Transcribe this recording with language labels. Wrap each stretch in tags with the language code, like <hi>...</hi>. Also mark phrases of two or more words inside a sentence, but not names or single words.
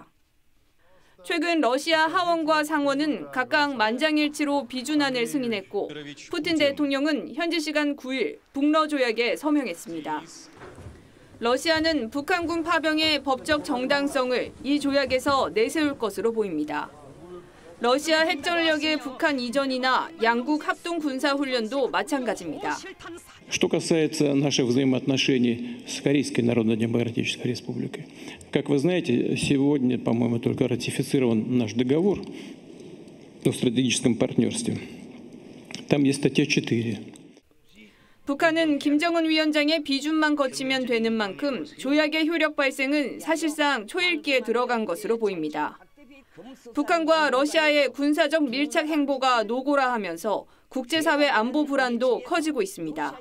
<ko>최근 러시아 하원과 상원은 각각 만장일치로 비준안을 승인했고 푸틴 대통령은 현지 시간 9일 북러 조약에 서명했습니다. 러시아는 북한군 파병의 법적 정당성을 이 조약에서 내세울 것으로 보입니다. 러시아 핵전력의 북한 이전이나 양국 합동 군사 훈련도 마찬가지입니다.</ko> <ru>Что касается наших взаимоотношений с Корейской Народно-Демократической Республикой, как вы знаете, сегодня, по-моему, только ратифицирован наш договор о стратегическом партнерстве. Там есть статья 4.</ru> <ko>북한은 김정은 위원장의 비준만 거치면 되는 만큼 조약의 효력 발생은 사실상 초읽기에 들어간 것으로 보입니다. 북한과 러시아의 군사적 밀착 행보가 노골화하면서 국제사회 안보 불안도 커지고 있습니다.</ko>